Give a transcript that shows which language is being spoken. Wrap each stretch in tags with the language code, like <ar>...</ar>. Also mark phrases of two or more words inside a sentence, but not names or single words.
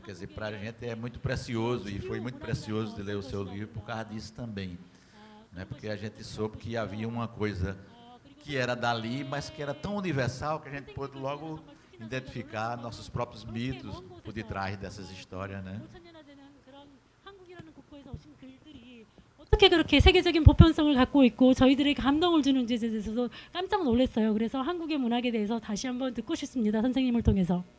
<pt>Quer dizer, para a gente é muito precioso, e foi muito precioso de ler o seu livro por causa disso também, né? Porque a gente soube que havia uma coisa que era dali, mas que era tão universal que a gente pôde logo identificar nossos próprios mitos por detrás dessas histórias, né?</pt> <ko>어떻게 그렇게 세계적인 보편성을 갖고 있고 저희들에게 감동을 주는지에 대해서도 깜짝 놀랐어요. 그래서 한국의 문학에 대해서 다시 한번 듣고 싶습니다. 선생님을 통해서.</ko>